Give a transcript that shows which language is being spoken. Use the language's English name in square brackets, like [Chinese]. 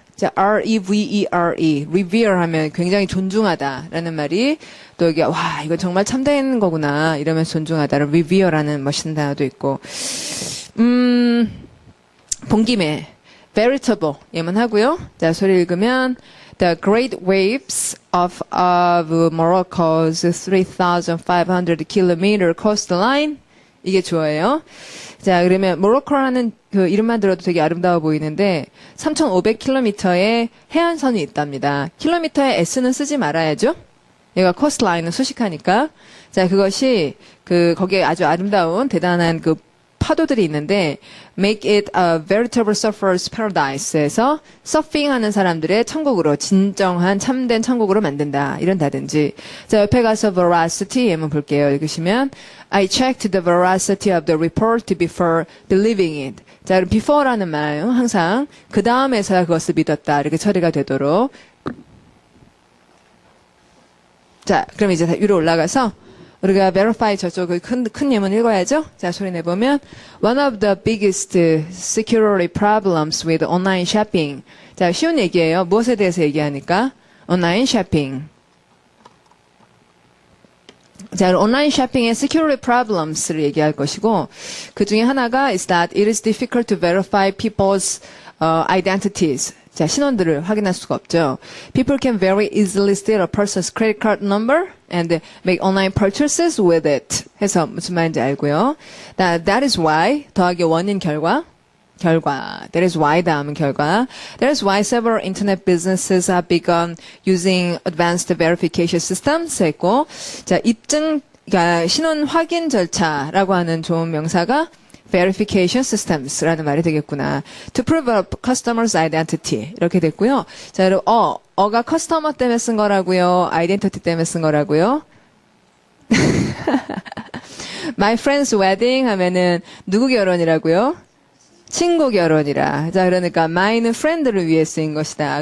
[Korean] 자, R-E-V-E-R-E. revere 하면 굉장히 존중하다라는 말이 또 여기 와, 이거 정말 참된 거구나. 이러면서 존중하다를 revere라는 멋있는 단어도 있고. 본 김에 veritable 예문하고요. 자, 소리 읽으면 [English] The great waves of Morocco's 3,500 km coastline [Korean] 이게 좋아요. 자, 그러면 모로코라는 그 이름만 들어도 되게 아름다워 보이는데 3,500km의 해안선이 있답니다. 킬로미터에 S는 쓰지 말아야죠. 얘가 코스트라인은 수식하니까. 자, 그것이 거기에 아주 아름다운 대단한 그 파도들이 있는데 [English] make it a veritable surfer's paradise [Korean] 에서 서핑하는 사람들의 천국으로 진정한 참된 천국으로 만든다. 이런다든지. 자, 옆에 가서 veracity 예문 볼게요. [English] 읽으시면 I checked the veracity of the report before believing it. [Korean] 자, 그럼 before라는 말 항상 그 다음에서야 그것을 믿었다. 이렇게 처리가 되도록. 자, 그럼 이제 위로 올라가서 우리가 verify 저쪽 큰 예문 읽어야죠. [English] 자, 소리 내보면 One of the biggest security problems with online shopping. [Korean] 자, 쉬운 얘기예요. 무엇에 대해서 얘기하니까? 온라인 쇼핑. 자, 온라인 쇼핑의 [English] security problems [Korean] 를 얘기할 것이고 그 중에 하나가 [English] is that it is difficult to verify people's identities. [Korean] 자, 신원들을 확인할 수가 없죠. [English] People can very easily steal a person's credit card number and make online purchases with it. [Korean] 해서 무슨 말인지 알고요. [English] That is why [Korean] 더하기 원인 결과. [English] That is why 다음은 결과. That is why several internet businesses have begun using advanced verification systems [Korean] 했고, 자, 입증, 그러니까 신원 확인 절차라고 하는 좋은 명사가 verification systems라는 말이 되겠구나. [English] To prove a customer's identity. [Korean] 이렇게 됐고요. 자, 여러분, 어가 커스터머 때문에 쓴 거라고요. 아이덴티티 때문에 쓴 거라고요. [English] My friend's wedding [Korean] 하면은 누구 결혼이라고요? 친구 결혼이라. 자, 그러니까 my는 friend를 위해 쓰인 것이다.